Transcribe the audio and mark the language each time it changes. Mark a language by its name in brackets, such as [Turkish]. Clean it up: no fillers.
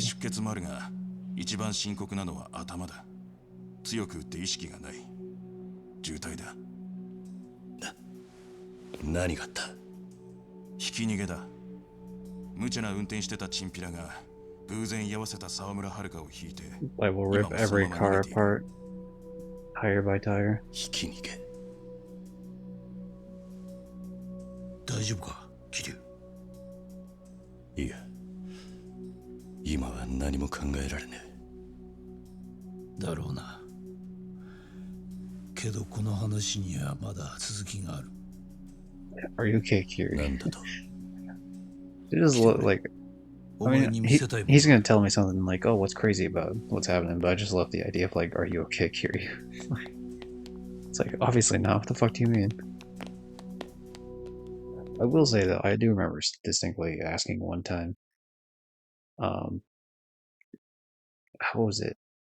[Japanese] 出血もあるが、一番深刻なのは頭だ。強く打って意識がない。重体だ。何があった？ひき逃げだ。無茶な運転してたチンピラが偶然居合わせた沢村遥を引いて。 [English] I will rip every car apart, tire by tire. [Japanese] ひき逃げ。大丈夫か、桐生？いや、今は何も考えられねえ。だろうな。けどこの話にはまだ続きがある。 [English] Are you okay, Kiri? [Japanese] なんだと？ [English] It just look like I mean, he's gonna tell me something like, "Oh, what's crazy about what's happening?" But I just love the idea of like, "Are you okay, Kiryu?" It's like, obviously not. What the fuck do you mean? I will say though, I do remember distinctly asking one time, um, how was it?